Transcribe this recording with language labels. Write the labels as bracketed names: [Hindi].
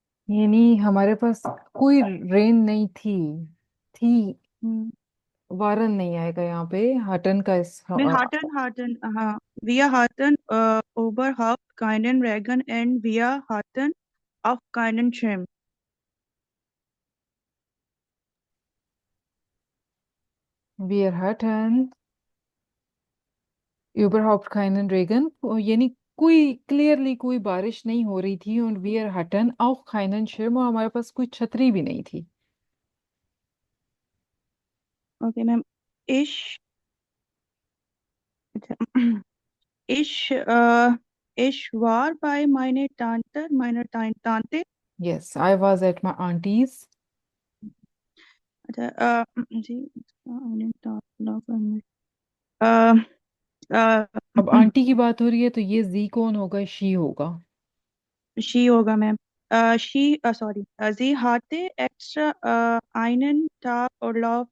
[Hindi] यानी हमारे पास कोई रेन नहीं थी। थी, वारन नहीं आएगा यहाँ पे, हटन का इस [German] Wir hatten überhaupt keinen Regen und wir hatten auch keinen Schirm. wir hatten überhaupt keinen Regen, [Hindi] यानी कोई क्लियरली कोई बारिश नहीं हो रही थी। और [German] wir hatten auch keinen Schirm, [Hindi] और हमारे पास कोई छतरी भी नहीं थी। [English] Okay, ma'am. [German] Ich, ich, ich war bei meiner Tante. [English] Yes, I was at my auntie's। [German] जी, eine Tante, äh, äh, [Hindi] अब आंटी की बात हो रही है तो ये जी कौन होगा, शी होगा। [English] she [Hindi] होगा ma'am. [English] sorry, [German] sie hatte extra einen Tag Urlaub